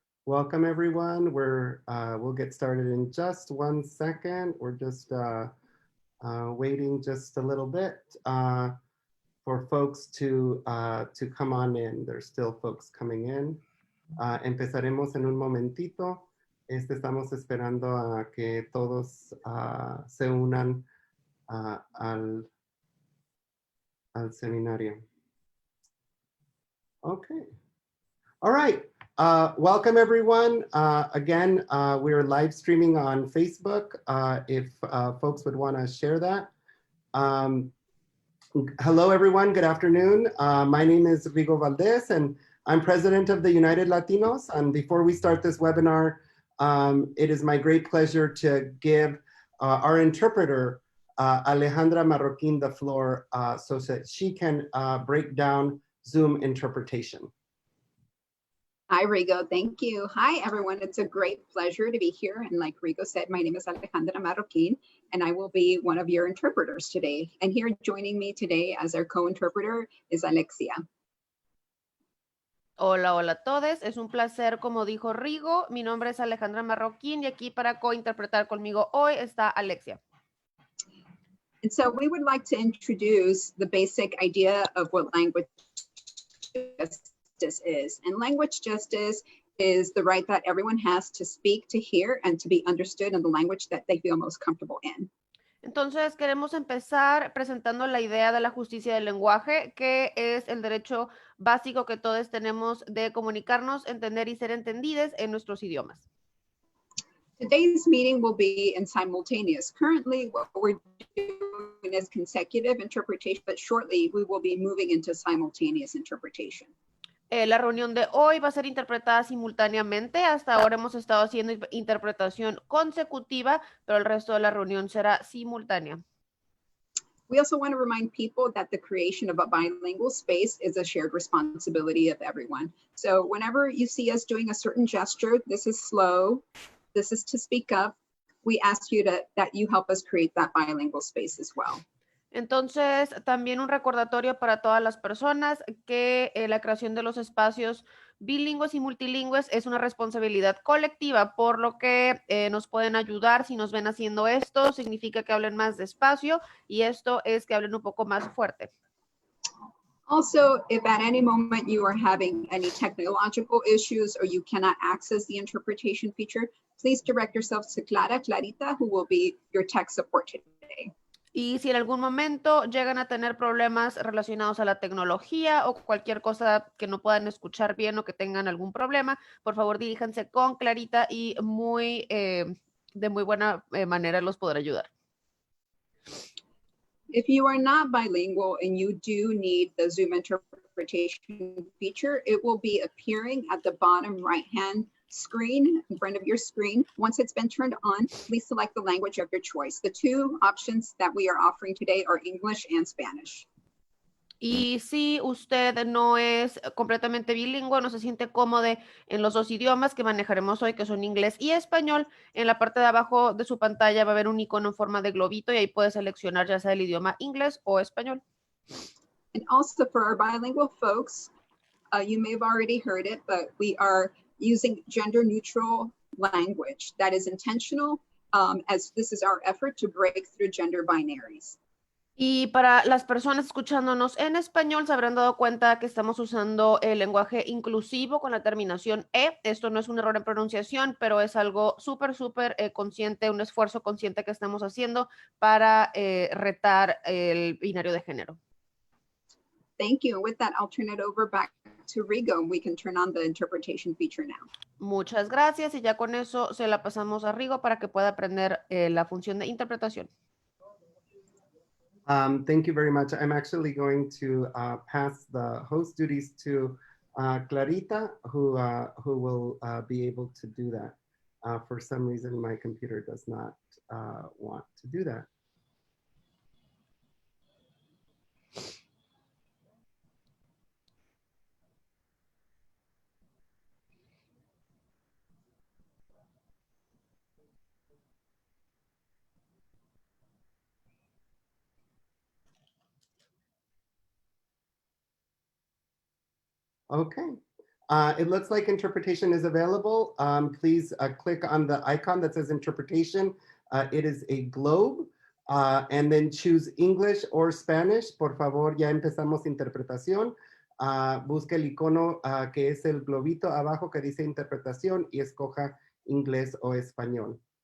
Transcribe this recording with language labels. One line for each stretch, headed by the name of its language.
English: Welcome, everyone. We'll get started in just 1 second. We're just waiting just a little bit for folks to come on in. There's still folks coming in.
Spanish: Empezaremos en un momentito. Estamos esperando a que todos se unan al seminario.
English: Okay. All right. Welcome, everyone. Again, we're live streaming on Facebook. If folks would want to share that. Hello, everyone. Good afternoon. My name is Rigo Valdez, and I'm president of the United Latinos. And before we start this webinar, it is my great pleasure to give our interpreter, Alejandra Marroquin, the floor so that she can break down Zoom interpretation. Hi, Rigo. Thank you. Hi, everyone. It's a great pleasure to be here. And like Rigo said, my name is Alejandra Marroquin, and I will be one of your interpreters today. And here joining me today as our co-interpreter is Alexia.
Spanish: Hola, hola a todos. Es un placer, como dijo Rigo. Mi nombre es Alejandra Marroquín y aquí para co-interpretar conmigo hoy está Alexia.
English: And so we would like to introduce the basic idea of what language justice is. And language justice is the right that everyone has to speak, to hear, and to be understood in the language that they feel most comfortable in.
Spanish: Entonces queremos empezar presentando la idea de la justicia del lenguaje, que es el derecho básico que todos tenemos de comunicarnos, entender y ser entendidos en nuestros idiomas.
English: Today's meeting will be in simultaneous. Currently, what we're doing is consecutive interpretation, but shortly we will be moving into simultaneous interpretation.
Spanish: La reunión de hoy va a ser interpretada simultáneamente. Hasta ahora hemos estado haciendo interpretación consecutiva, pero el resto de la reunión será simultánea.
English: We also want to remind people that the creation of a bilingual space is a shared responsibility of everyone. So whenever you see us doing a certain gesture, this is slow, this is to speak up, we ask you that you help us create that bilingual space as well.
Spanish: Entonces, también un recordatorio para todas las personas que la creación de los espacios bilingües y multilingües es una responsabilidad colectiva, por lo que nos pueden ayudar si nos ven haciendo esto. Significa que hablen más despacio y esto es que hablen un poco más fuerte.
English: Also, if at any moment you are having any technological issues or you cannot access the interpretation feature, please direct yourselves to Clarita, who will be your tech support today.
Spanish: Y si en algún momento llegan a tener problemas relacionados a la tecnología o cualquier cosa que no puedan escuchar bien o que tengan algún problema, por favor diríjanse con Clarita y de muy buena manera los podrá ayudar.
English: If you are not bilingual and you do need the Zoom interpretation feature, it will be appearing at the bottom right-hand screen, in front of your screen. Once it's been turned on, please select the language of your choice. The two options that we are offering today are English and Spanish.
Spanish: Y si usted no es completamente bilingüe, no se siente cómodo en los dos idiomas que manejaremos hoy, que son inglés y español, en la parte de abajo de su pantalla va a haber un icono en forma de globito y ahí puede seleccionar ya sea el idioma inglés o español.
English: And also for our bilingual folks, you may have already heard it, but we are using gender neutral language that is intentional, as this is our effort to break through gender binaries.
Spanish: Y para las personas escuchándonos en español se habrán dado cuenta que estamos usando el lenguaje inclusivo con la terminación E. Esto no es un error en pronunciación, pero es algo súper consciente, un esfuerzo consciente que estamos haciendo para retar el binario de género.
English: Thank you. And with that, I'll turn it over back to Rigo and we can turn on the interpretation feature now.
Spanish: Muchas gracias y ya con eso se la pasamos a Rigo para que pueda aprender la función de interpretación.
English: Thank you very much. I'm actually going to pass the host duties to Clarita, who will be able to do that. For some reason, my computer does not want to do that. Okay. It looks like interpretation is available. Please click on the icon that says interpretation. It is a globe. And then choose English or Spanish.
Spanish: Por favor, ya empezamos interpretación. Busque el icono que es el globito abajo que dice interpretación y escoja inglés o español.